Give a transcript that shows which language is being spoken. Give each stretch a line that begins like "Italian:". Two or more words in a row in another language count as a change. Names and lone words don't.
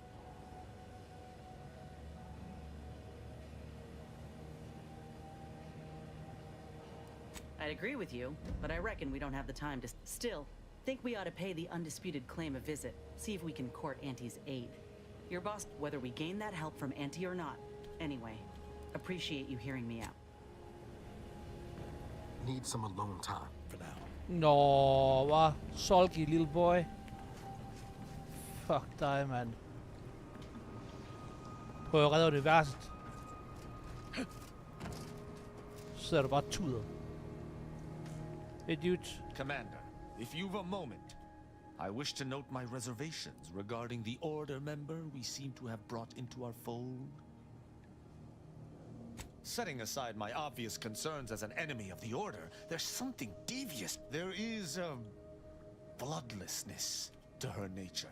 English: I'd agree with you, but I reckon we don't have the time to... Still, think we ought to pay the Undisputed Claim a visit, see if we can court Auntie's aid. Your boss, whether we gain that help from Auntie or not. Anyway, appreciate you hearing me out. Need some alone time for now.
Danish: Nå, hvad?
English: Sulky little boy.
Danish: Fuck dig, mand. Prøv at redde universet. Så sidder du bare tuder. Idiot.
English: Commander, if you've a moment, I wish to note my reservations regarding the Order member we seem to have brought into our fold. Setting aside my obvious concerns as an enemy of the Order, there's something devious. There is a bloodlessness to her nature.